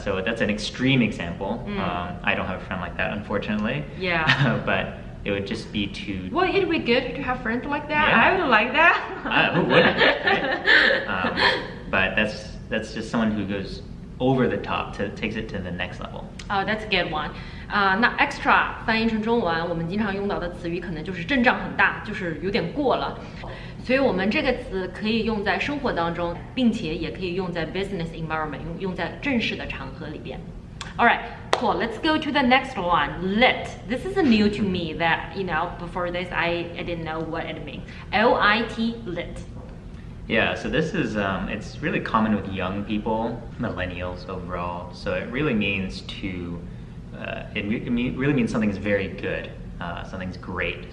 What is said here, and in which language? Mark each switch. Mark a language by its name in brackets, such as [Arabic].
[English] So that's an extreme example. I don't have a friend like that, unfortunately. Yeah. But it would just be too... Well, it'd be good to have friends like that. Yeah. I would like that. Who wouldn't? Right? But that's just someone who goes over the top, takes it to the next level. Oh, that's a good one. [Chinese] 那 extra 翻译成中文，我们经常用到的词语可能就是阵仗很大，就是有点过了。所以我们这个词可以用在生活当中，并且也可以用在 [English] business environment， [Chinese] 用在正式的场合里边。 [English] All right, cool. Let's go to the next one. Lit. This is new to me. That before this, I didn't know what it means. L-I-T, lit. Yeah, so this is, it's really common with young people, millennials overall. So it really means really means something's very good, something's great.